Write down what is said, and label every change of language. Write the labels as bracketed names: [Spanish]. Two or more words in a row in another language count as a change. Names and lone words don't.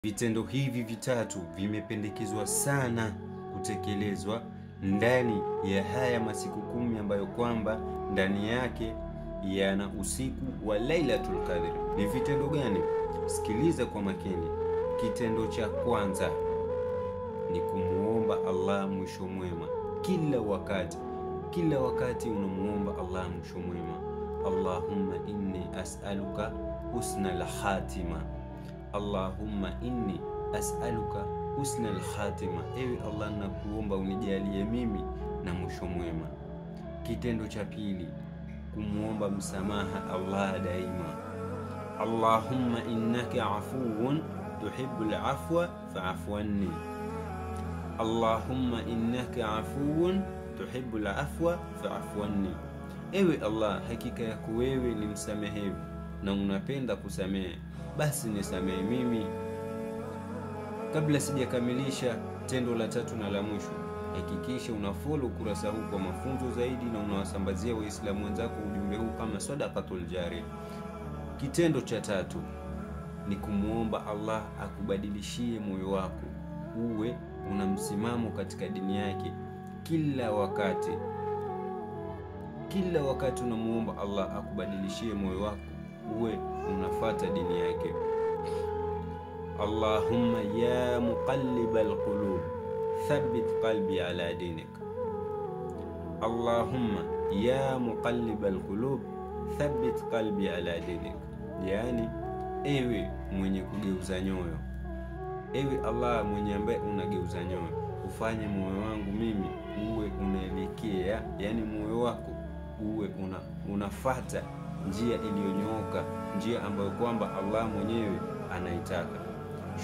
[Swahili] Vitendo hivi vitatu vimependekezwa sana kutekelezwa ndani ya haya masiku 10 ambayo kwamba ndani yake yana usiku wa Lailatul Qadr. Ni vitendo gani? Sikiliza kwa makini. Kitendo cha kwanza ni kumuomba Allah mwisho mwema. Kila wakati unamuomba Allah mwisho mwema. [Arabic] اللهم إني أسألك حسن الخاتمة. اللهم إني أسألك حسن الخاتمة. [Swahili] Ewe Allah, nakuomba unijalie mimi na mwisho mwema. Kitendo cha pili, kumuomba msamaha Allah daima. [Arabic] اللهم إنك عفو تحب العفو فاعف عني. اللهم إنك عفو تحب العفو فاعف عني. [Swahili] Ewe Allah, hakika yako wewe ni msamehevu na unapenda kusamehe, basi nisamehe mimi. Kabla sijakamilisha tendo la tatu na la mwisho, hakikisha unafollow kurasa huu kwa mafunzo zaidi na unawasambazia waislamu wenzako ujumbe huu kama [Arabic] صدقة جارية. [Swahili] Kitendo cha tatu ni kumuomba Allah akubadilishie moyo wako uwe una msimamo katika dini yake. Kila wakati unamuomba Allah akubadilishie moyo wako uwe unafata dini yake. [Arabic] اللهم يا مقلب القلوب ثبت قلبي على دينك. اللهم يا مقلب القلوب ثبت قلبي على دينك. [Swahili] Yani, ewe mwenye kugeuza nyoyo, ewe Allah mwenye ambaye unageuza nyoyo, ufanye moyo wangu mimi uwe unaelekea, yani moyo wako uwe unafata njia iliyonyooka, njia ambayo kwamba Allah mwenyewe anaitaka.